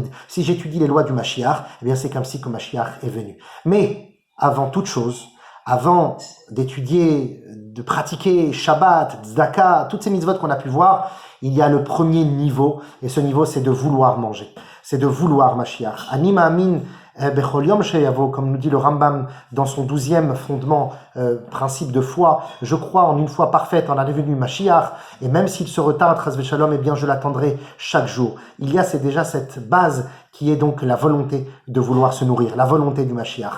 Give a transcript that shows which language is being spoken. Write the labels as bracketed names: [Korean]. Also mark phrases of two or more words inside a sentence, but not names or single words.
[French] Si j'étudie les lois du Mashiach, eh bien c'est comme si que Mashiach est venu. Mais avant toute chose, avant d'étudier, de pratiquer Shabbat, Tzedaka, toutes ces mitzvot qu'on a pu voir, il y a le premier niveau, et ce niveau c'est de vouloir manger, c'est de vouloir Mashiach. [Hebrew] אני מאמין בכל יום שיבוא, [French] comme nous dit le Rambam dans son 12e fondement, principe de foi, je crois en une foi parfaite, en la venue Mashiach, et même s'il se retarde, [Hebrew] חס ושלום, [French] eh bien je l'attendrai chaque jour. Il y a c'est déjà cette base qui est donc la volonté de vouloir se nourrir, la volonté du Mashiach.